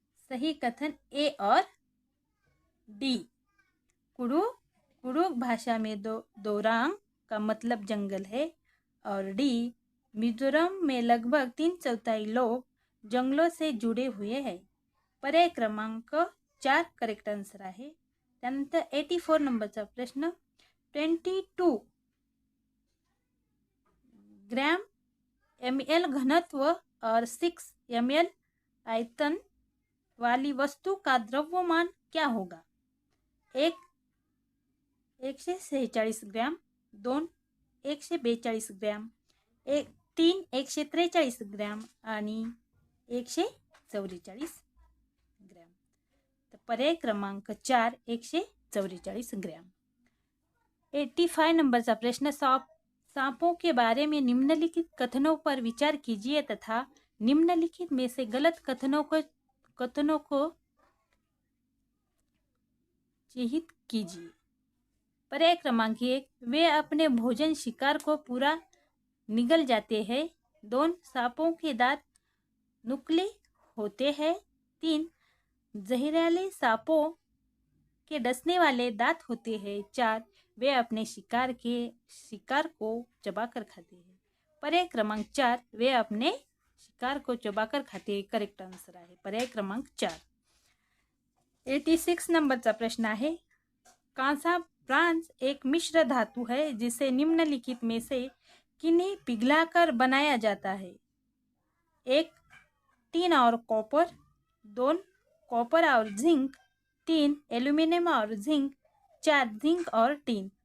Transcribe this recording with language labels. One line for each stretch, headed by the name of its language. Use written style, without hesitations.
Hindi: सही कथन ए और डी। कुडुख भाषा में दोरांग का मतलब जंगल है, और डी मिजोरम में लगभग 3/4 लोग जंगलों से जुड़े हुए हैं।
Marathi: पर्याय क्रमांक 4 करेक्ट आन्सर आहे. त्यानंतर 84 नंबरचा प्रश्न.
Hindi: 22 ग्राम ml घनत्व और 6 ml आयतन वाली वस्तु का द्रव्यमान क्या होगा?
Marathi: 146 ग्रॅम, 2 142 ग्रॅम, 3 143 ग्रॅम आणि 144 ग्रॅम. तर पर्याय क्रमांक 4 144 ग्रॅम. 85 नंबरचा प्रश्न.
Hindi: सांपों के बारे में निम्नलिखित कथनों पर विचार कीजिए तथा निम्नलिखित में से गलत कथनों को चिह्नित कीजिए. पर्याय क्रमांक 1 वे अपने भोजन शिकार को पूरा निगल जाते हैं. 2 सांपों के दांत नुकीले होते हैं. 3 जहरीले सांपों के डसने वाले दांत होते हैं. 4 वे अपने शिकार को चबाकर खाते हैं. पर्याय क्रमांक 4 वे अपने शिकार को चबाकर खाते हैं.
Marathi: करेक्ट आन्सर आहे पर्याय क्रमांक 4. 86 नंबरचा प्रश्न आहे.
Hindi: कांसा ब्रांज एक मिश्र धातु है जिसे निम्नलिखित में से किन्हें पिघलाकर बनाया जाता है? 1 टीन और कॉपर, 2 कॉपर और जिंक, 3 एल्यूमिनियम और जिंक, 4 जिंक और टीन.